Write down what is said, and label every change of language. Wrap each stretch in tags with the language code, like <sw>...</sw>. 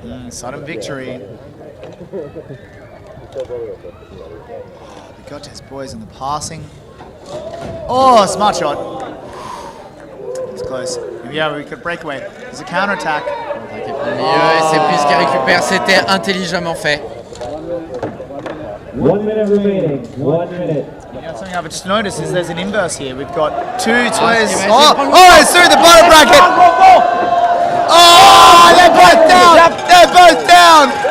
<en>Sudden victory. Bigotes boys in the passing. Oh, smart shot. It's close. Yeah, we could break away. There's a counter attack.</en> <fr>Et c'est plus qui récupère. C'était intelligemment fait.</fr> <en>1 minute remaining. 1 minute. You know, something I've just noticed is there's an inverse here. We've got two toys. It's through the bottom bracket. Oh, they're both down. They're both down.</en>